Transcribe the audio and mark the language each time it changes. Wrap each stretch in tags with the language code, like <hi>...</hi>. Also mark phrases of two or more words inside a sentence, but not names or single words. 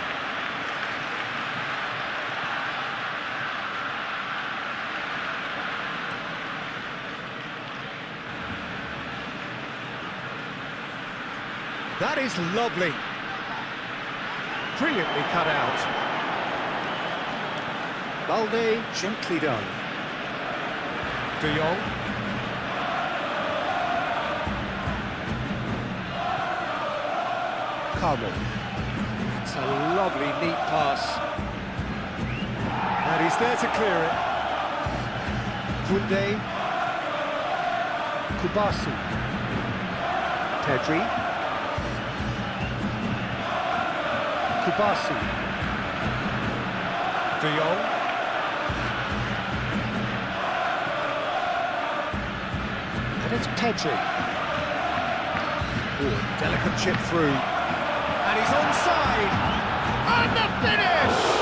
<en>That is lovely. Brilliantly cut out. Balde, gently done. De Jong. Carmo. It's a lovely, neat pass. And he's there to clear it. Koundé. Kubasi. Pedri. Kubasi. De Jong. And it's Pedri. Oh, delicate chip through. And he's onside. And the finish!</en>